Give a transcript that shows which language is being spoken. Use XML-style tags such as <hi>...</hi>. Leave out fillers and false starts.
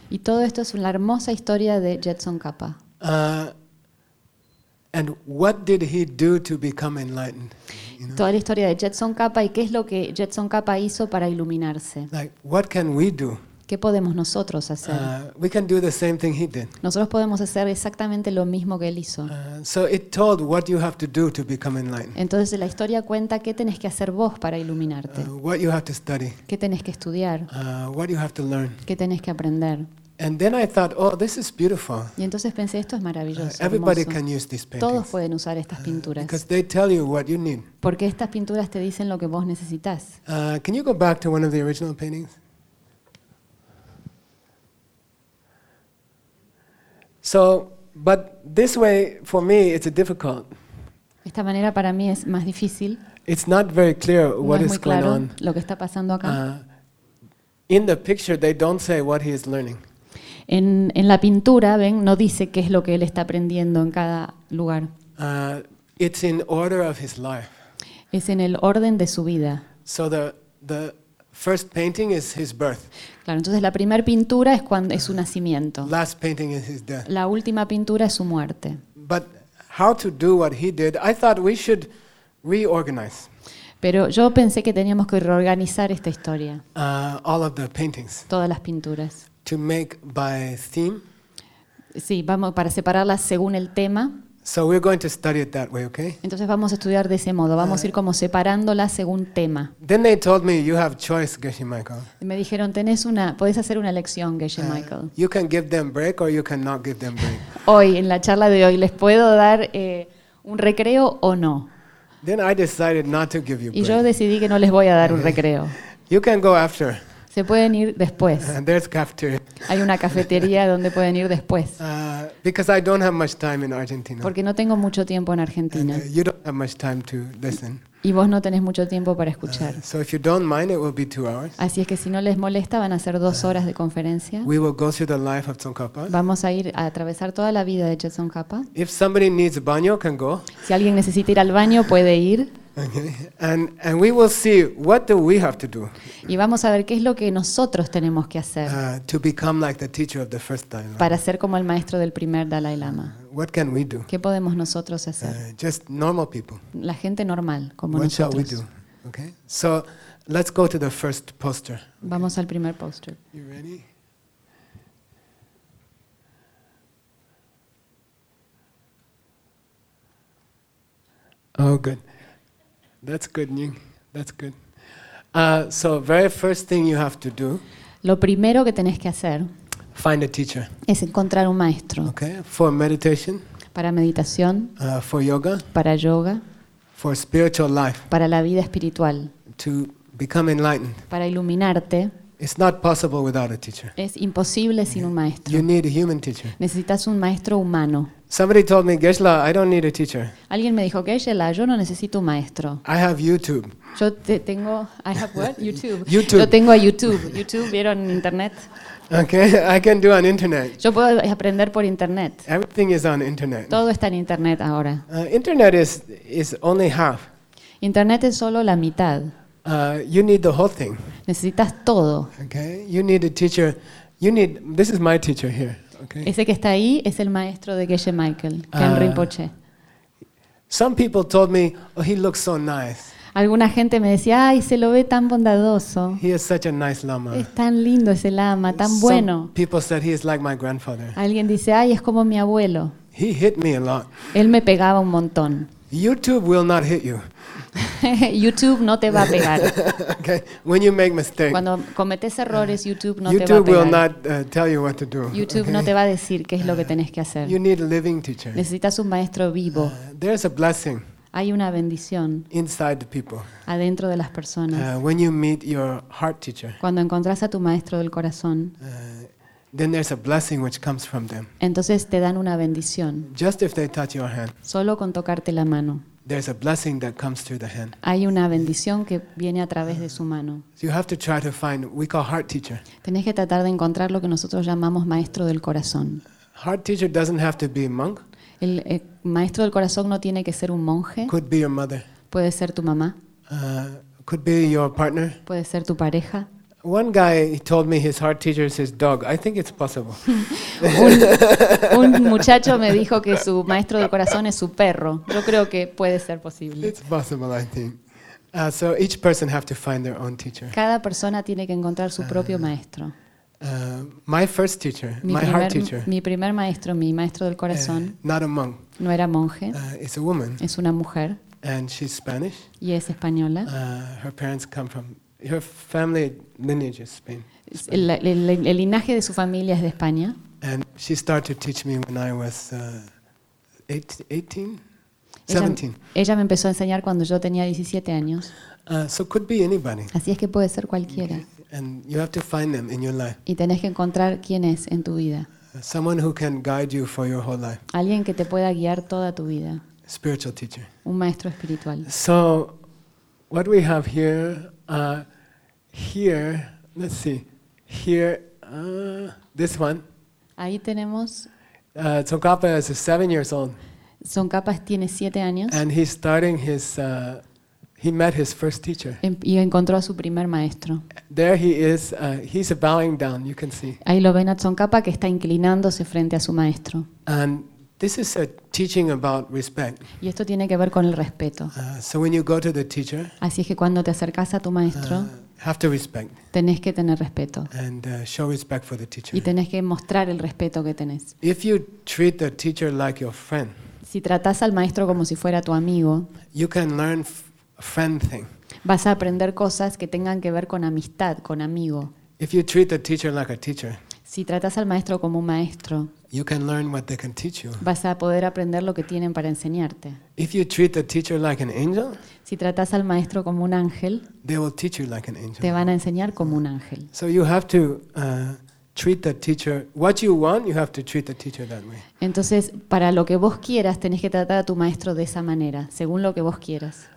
<es>Y todo esto es una hermosa historia de Jetson Kappa.</es> <en>And what did he do to become enlightened? You know?</en> <es>Toda la historia de Jetson Kappa y qué es lo que Jetson Kappa hizo para iluminarse.</es> <en>Like, what can we do?</en> <es>¿Qué podemos nosotros hacer?</es> <en>We can do the same thing he did.</en> <es>Nosotros podemos hacer exactamente lo mismo que él hizo.</es> <en>So it told what you have to do to become enlightened.</en> <es>Entonces la historia cuenta qué tenés que hacer vos para iluminarte.</es> <en>What you have to study.</en> <es>¿Qué tenés que estudiar?</es> <en>What you have to learn.</en> <es>¿Qué tenés que aprender?</es> <en>And then I thought, oh, this is beautiful.</en> <es>Y entonces pensé, esto es maravilloso.</es> <en>Everybody can use these paintings.</en> <es>Todos pueden usar estas pinturas.</es> <en>Because they tell you what you need.</en> <es>Porque estas pinturas te dicen lo que vos necesitas.</es> <en>Can you go back to one of the original paintings? So, but this way for me it's a difficult.</en> <es>Esta manera para mí es más difícil.</es> <en>It's not very clear what is going on.</en> <es>No es muy claro lo que está pasando acá.</es> <en>In the picture they don't say what he is learning.</en> <es>En la pintura, ven, no dice qué es lo que él está aprendiendo en cada lugar.</es> <en>It's in order of his life.</en> <es>Es en el orden de su vida.</es> <en>So the first painting is his birth.</en> <es>Claro, entonces la primera pintura es cuando es su nacimiento.</es> <en>Last painting is his death.</en> <es>La última pintura es su muerte.</es> <en>But how to do what he did? I thought we should reorganize.</en> <es>Pero yo pensé que teníamos que reorganizar esta historia.</es> <en>All of the paintings.</en> <es>Todas las pinturas.</es> <en>To make by theme.</en> <es>Sí, vamos para separarlas según el tema.</es> <en>So we're going to study it that way, okay?</en> <es>Entonces vamos a estudiar de ese modo. Vamos a ir como separándolas según tema.</es> <en>Then they told me you have choice, Geshe Michael.</en> <es>Y me dijeron tenés una, podés hacer una lección, Geshe Michael.</es> <en>You can give them break or you cannot give them break.</en> <es>Hoy en la charla de hoy les puedo dar un recreo o no.</es> <en>Then I decided not to give you break.</en> <es>Y yo decidí que no les voy a dar un recreo.</es> <en>You can go after.</en> <es>Se pueden ir después.</es> <en>There's cafeteria.</en> <es>Hay una cafetería donde pueden ir después.</es> <en>Because I don't have much time in Argentina.</en> <es>Porque no tengo mucho tiempo en Argentina.</es> <en>And, you don't have much time to listen.</en> <es>Y vos no tenés mucho tiempo para escuchar.</es> <en>So if you don't mind, it will be 2 hours.</en> <es>Así es que si no les molesta, van a ser 2 horas de conferencia.</es> <en>We will go through the life of Tsongkhapa.</en> <es>Vamos a ir a atravesar toda la vida de Jetson Kappa.</es> <en>If somebody needs baño, can go.</en> <es>Si alguien necesita ir al baño, puede ir.</es> <en>Okay. And we will see what do we have to do.</en> <es>Y vamos a ver qué es lo que nosotros tenemos que hacer.</es> <en>To become like the teacher of the first Dalai Lama.</en> <es>Para ser como el maestro del primer Dalai Lama.</es> <en>What can we do?</en> <es>¿Qué podemos nosotros hacer?</es> <en>Just normal people.</en> <es>La gente normal como</es> <en>what</en> <es>nosotros.</es> <en>What shall we do? Okay. So let's go to the first poster. Okay.</en> <es>Vamos al primer poster.</es> <en>You ready? Oh, good. That's good, Ning. That's good. So, very first thing you have to do.</en> <es>Lo primero que tenés que hacer.</es> <en>Find a teacher.</en> <es>Es encontrar un maestro.</es> <en>Okay. For meditation.</en> <es>Para meditación.</es> <en>For yoga.</en> <es>Para yoga.</es> <en>For spiritual life.</en> <es>Para la vida espiritual.</es> <en>To become enlightened.</en> <es>Para iluminarte.</es> <en>It's not possible without a teacher.</en> <es>Es imposible sin un maestro.</es> <en>You need a human teacher.</en> <es>Necesitas un maestro humano.</es> <en>Somebody told me, Geshe-la, I don't need a teacher.</en> <es>Alguien me dijo, Geshe-la, yo no necesito un maestro.</es> <en>I have YouTube.</en> <es>Yo tengo,</es> <en>I have what? YouTube. YouTube.</en> <es>Yo tengo a YouTube. YouTube, ¿vieron internet?</es> <en>Okay, I can do on internet.</en> <es>Yo puedo aprender por internet.</es> <en>Everything is on internet.</en> <es>Todo está en internet ahora.</es> <en>Internet is only half.</en> <es>Internet es solo la mitad.</es> <en>You need the whole thing.</en> <es>Necesitas todo.</es> <en>Okay, you need a teacher. You need, this is my teacher here. Okay.</en> <es>Ese que está ahí es el maestro de Geshe Michael, Ken Rinpoche.</es> <en>Some people told me, oh, he looks so nice.</en> <es>Alguna gente me decía, ay, se lo ve tan bondadoso.</es> <en>He is such a nice lama.</en> <es>Es tan lindo ese lama, tan</es> <en>Some</en> <es>bueno.</es> <en>People said he is like my grandfather.</en> <es>Alguien dice, ay, es como mi abuelo.</es> <en>He hit me a lot.</en> <es>Él me pegaba un montón.</es> <en>YouTube will not hit you.</en> <es>YouTube no te va a pegar.</es> <en>Okay. When you make mistakes.</en> <es>Cuando cometes errores, YouTube no YouTube te va a pegar.</es> <en>Will not, tell you what to do.</en> <es>YouTube no te va a decir qué es lo que tenés que hacer.</es> <en>You need a living teacher.</en> <es>Necesitas un maestro vivo.</es> <en>There's a blessing.</en> <es>Hay una bendición.</es> <en>Inside the people.</en> <es>Adentro de las personas.</es> <en>When you meet your heart teacher.</en> <es>Cuando encontrás a tu maestro del corazón.</es> <en>Then there's a blessing which comes from them.</en> <es>Entonces te dan una bendición.</es> <en>Just if they touch your hand.</en> <es>Solo con tocarte la mano.</es> <en>There's a blessing that comes through the hand.</en> <es>Hay una bendición que viene a través de su mano.</es> <en>So you have to try to find we call heart teacher.</en> <es>Tenés que tratar de encontrar lo que nosotros llamamos maestro del corazón.</es> <en>Heart teacher doesn't have to be a monk.</en> <es>El maestro del corazón no tiene que ser un monje.</es> <en>Could be your mother.</en> <es>Puede ser tu mamá.</es> <en>Could be your partner.</en> <es>Puede ser tu pareja.</es> <en>One guy told me his heart teacher is his dog. I think it's possible.</en> <es>un muchacho me dijo que su maestro del corazón es su perro. Yo creo que puede ser posible.</es> <en>It's possible, I think. So each person have to find their own teacher.</en> <es>Cada persona tiene que encontrar su propio maestro.</es> <en>My first teacher, my heart teacher.</en> <es>Mi primer maestro, mi maestro del corazón.</es> <en>Not a monk.</en> <es>No era monje.</es> <en>It's a woman.</en> <es>Es una mujer.</es> <en>And she's Spanish.</en> <es>Y es española.</es> <en>Her parents come from. Her family lineage is Spain.</en> <es>El linaje de su familia es de España.</es> <en>And she started to teach me when I was 17.</en> <es>Ella me empezó a enseñar cuando yo tenía 17 años.</es> <en>So could be anybody.</en> <es>Así es que puede ser cualquiera.</es> <en>And you have to find them in your life.</en> <es>Y tenés que encontrar quién es en tu vida.</es> <en>Someone who can guide you for your whole life.</en> <es>Alguien que te pueda guiar toda tu vida.</es> <en>Spiritual teacher.</en> <es>Un maestro espiritual.</es> <en>So what we have here. Here, let's see. Here, this one.</en> <es>Ahí tenemos.</es> <en>Tsongkhapa is 7 years old.</en> <es>Tsongkhapa tiene 7 años.</es> <en>And he's starting his. He met his first teacher.</en> <es>Y encontró a su primer maestro.</es> <en>There he is. He's bowing down. You can see.</en> <es>Ahí lo ven a Tsongkhapa que está inclinándose frente a su maestro.</es> <en>And this is a teaching about respect.</en> <es>Y esto tiene que ver con el respeto.</es> <en>So when you go to the teacher,</en> <es>así es que cuando te acercas a tu maestro,</es> <en>have to respect.</en> <es>Tenés que tener respeto.</es> <en>And show respect for the teacher.</en> <es>Y tenés que mostrar el respeto que tenés.</es> <en>If you treat the teacher like your friend,</en> <es>si tratás al maestro como si fuera tu amigo,</es> <en>you can learn friend thing.</en> <es>Vas a aprender cosas que tengan que ver con amistad, con amigo.</es> <en>If you treat the teacher like a teacher,</en> <es>si tratás al maestro como un maestro,</es> <en>you can learn what they can teach you.</en> <es>Vas a poder aprender lo que tienen para enseñarte.</es> <en>If you treat the teacher like an angel,</en> <es>si tratas al maestro como un ángel,</es> <en>they will teach you like an angel.</en> <es>Te van a enseñar como un ángel.</es> <en>So you have to treat the teacher what you want. You have to treat the teacher that way.</en> <es>Entonces, para lo que vos quieras, tenés que tratar a tu maestro de esa manera, según lo que vos quieras.</es>